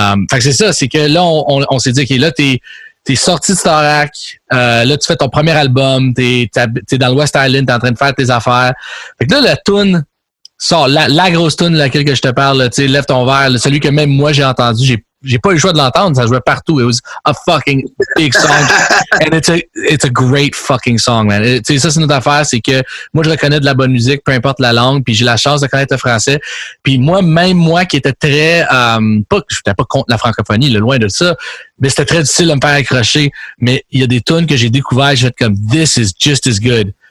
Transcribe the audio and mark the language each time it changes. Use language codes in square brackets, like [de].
[fr] Fait que c'est ça, c'est que là, on s'est dit, OK, là, t'es sorti de Star Act, là, tu fais ton premier album, t'es dans le West Island, t'es en train de faire tes affaires. Fait que là, la toune Ça, la grosse tune de laquelle que je te parle, tu sais, Lève ton verre, celui que même moi j'ai entendu, j'ai pas eu le choix de l'entendre, ça jouait partout. [en] It was a fucking big song. And it's a great fucking song, man. [fr] Tu sais, ça, c'est notre affaire, c'est que moi, je reconnais de la bonne musique, peu importe la langue, puis j'ai la chance de connaître le français. Puis même moi qui était très, je n'étais pas contre la francophonie, loin de ça, mais c'était très difficile de me faire accrocher. Mais il y a des tunes que j'ai découvertes, j'ai fait comme, [en] this is just as good.